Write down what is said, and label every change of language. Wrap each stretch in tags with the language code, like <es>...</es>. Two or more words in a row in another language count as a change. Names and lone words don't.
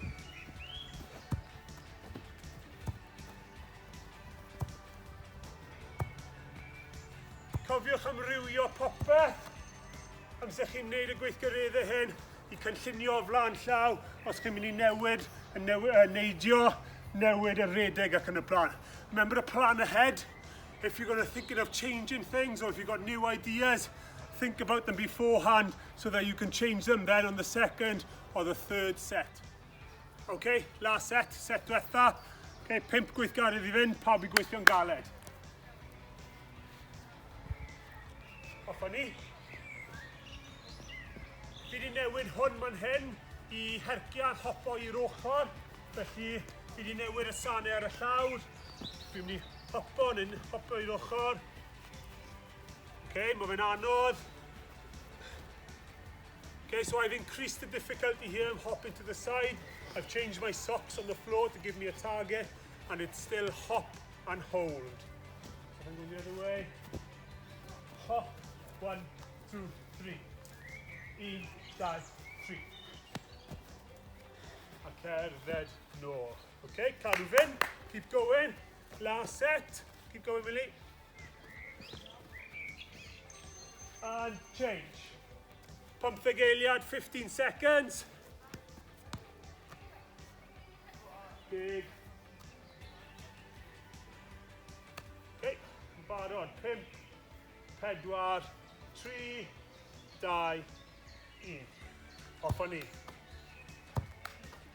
<cy>Cofiwch amrywio popeth. Amser chi'n neud y gweithgareddau hyn I cynllunio o flaen llaw os chi'n mynd I newid, neidio, newid y redeg ac yn y blaen.</cy> <en>Remember the plan ahead. If you're going to thinking of changing things or if you've got new ideas, think about them beforehand so that you can change them then on the second or the third set. Okay, last set,</en> <cy>set diwetha. Okay, 5 gweithgaredd I fynd, pawb I gweithio'n galed. Off ni. Fi wedi newid hwn man hyn I hercian hopo i'r ochr. Felly, fi wedi newid y sanau ar y llawr. Fi'n mynd I hopo i'r ochr. Okay, mae fe'n anodd.</cy> <en>Okay, so I've increased the difficulty here. I'm hopping to the side. I've changed my socks on the floor to give me a target, and it's still hop and hold. So I'm going the other way. Hop, 1, 2, 3. 1, 2, 3.</en> <cy>A cerdded nôl. Okay, cadw fynd.</cy> <en>Keep going. Last set. Keep going, Millie. And change.</en> <cy>Pymtheg eiliad,</cy> <en>15 seconds. Big.</en> <cy>Okay, barod. 5, 4, 3, 2, 1. Off on ni.</cy>